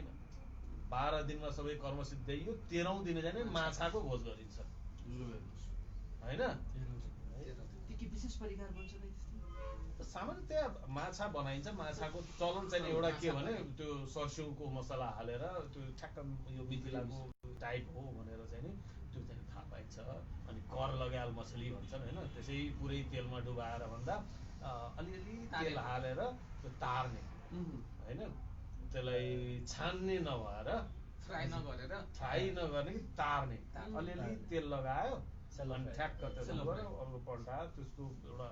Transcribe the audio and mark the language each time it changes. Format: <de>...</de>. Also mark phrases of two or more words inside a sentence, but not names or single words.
<ne>12 दिनमा सबै कर्म सिद्धियो, 13औं दिन चाहिँ माछाको भोज गरिन्छ हैन। के विशेष परिकार बन्छ नि त्यस्तो? सामान्यतया माछा बनाइन्छ। माछाको चलन चाहिँ एउटा के भने त्यो सर्स्युङको मसला हालेर त्यो ठ्याक्क यो मिथिलाको टाइप हो भनेर चाहिँ नि त्यो चाहिँ थाहा पाइन्छ। अनि</ne> <mai>कर लगायल मछली</mai> <ne>भन्छन् हैन। त्यसै पुरै तेलमा डुबाएर भन्दा अलिअलि तेल हालेर त्यो तार्ने हैन। त्यसलाई छान्ने नभएर फ्राई नगर्ने कि तार्ने, अलिअलि तेल लगायो अनि ठ्याक्क त्यसो गऱ्यो, अर्को पल्टायो, त्यसको एउटा</ne>